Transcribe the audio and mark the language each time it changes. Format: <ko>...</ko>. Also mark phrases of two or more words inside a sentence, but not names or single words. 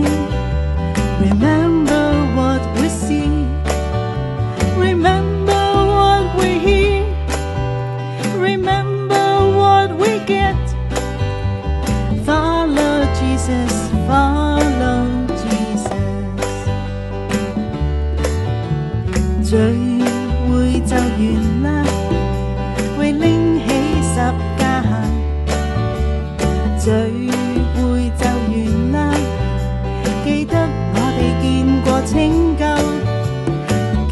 <en>Remember what we see. Remember what we hear. Remember what we get. Follow Jesus, follow Jesus.</en> <yue>聚會就完啦，會拎起十架行。聚會就完啦，記得我哋見過拯救。</yue>